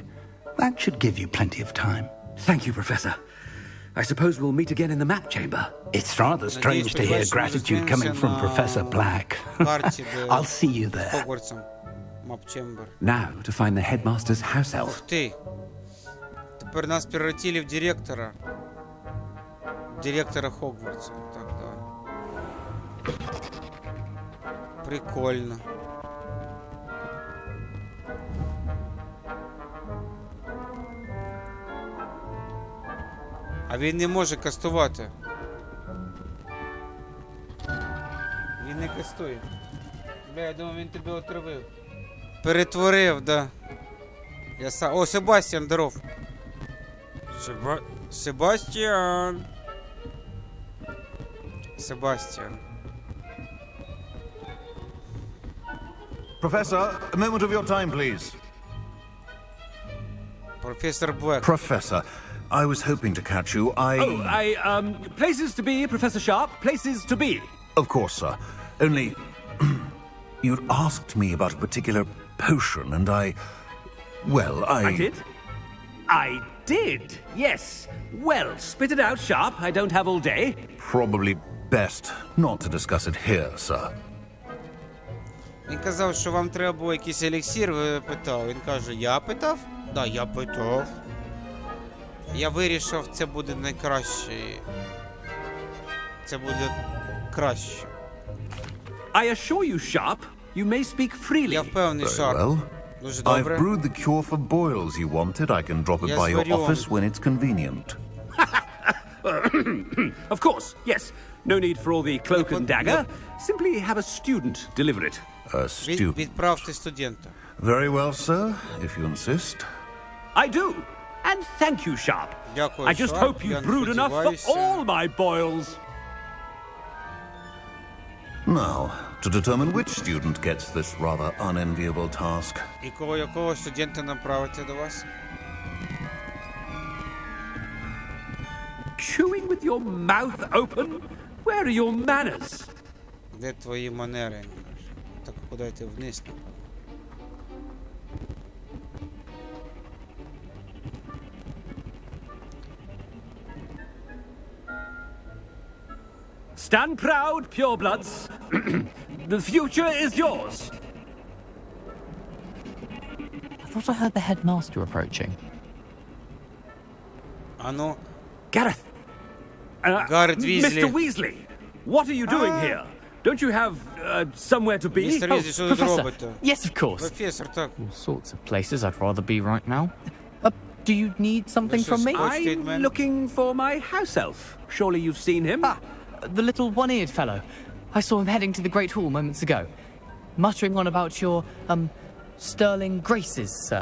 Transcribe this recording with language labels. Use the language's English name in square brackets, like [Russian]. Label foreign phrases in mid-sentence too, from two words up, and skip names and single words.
[English] That should give you plenty of time. Thank you, Professor. I suppose we'll meet again in the map chamber. It's rather strange to hear gratitude coming from Professor Black. I'll see you there. Now to find the headmaster's house elf. [Russian] Ух ты. Теперь нас превратили в директора. Директора Хогвартса. Так, да. [Ukrainian] Прикольно. А він не може кастувати. Він не кастує. Бля, я думав, він тебе отравив. Перетворив, да. Я сам... О, Себастьян, здоров. Себастьян. Себастьян. [English] Professor, a moment of your time, please. Professor Black. Professor, I was hoping to catch you. Places to be, Professor Sharp. Places to be. Of course, sir. Only... you'd asked me about a particular potion, and I did? I did, yes. Well, spit it out, Sharp. I don't have all day. Probably best not to discuss it here, sir. [Ukrainian] Він казав, що вам треба було якийсь еліксир, ви питав. Він каже, я питав? Да, я питав. Я вирішив, це буде найкраще. Це буде краще. I assure you, Sharp, you may speak freely. Я впевнений, Sharp. [English] Well, [Ukrainian] Дуже [English] I've [Ukrainian] добре. [English] brewed the cure for boils you wanted. I can drop it by your office when it's convenient. Of course, yes. No need for all the cloak and dagger. Simply have a student deliver it. A student. [Ukrainian] Відправте студента. [English] Very well, sir, if you insist. I do. And thank you, Sharp. [Ukrainian] Дякую, [English] I just Sharp. hope you [Ukrainian] Я [English] brewed enough for [Ukrainian] сподіваюся. [English] all my boils. Now, to determine which student gets this rather unenviable task. [Ukrainian] І якого студента направити до вас? [English] Chewing with your mouth open? Where are your manners? [Ukrainian] Де твої манери? Так подайте вниз. [English] Stand proud, purebloods. The future is yours. I thought I heard the headmaster approaching. [Ukrainian] Ану. [English] Gareth. Garrett Weasley. Mr. Weasley, what are you doing here? Don't you have somewhere to be? Mr. Weasley, [Ukrainian] що ви робите? [English] Yes, of course. [Ukrainian] Професор, так. [English] All sorts of places I'd rather be right now. Do you need something from me? I'm looking for my house elf. Surely you've seen him? Ah, the little one-eared fellow. I saw him heading to the Great Hall moments ago, muttering on about your, sterling graces, sir.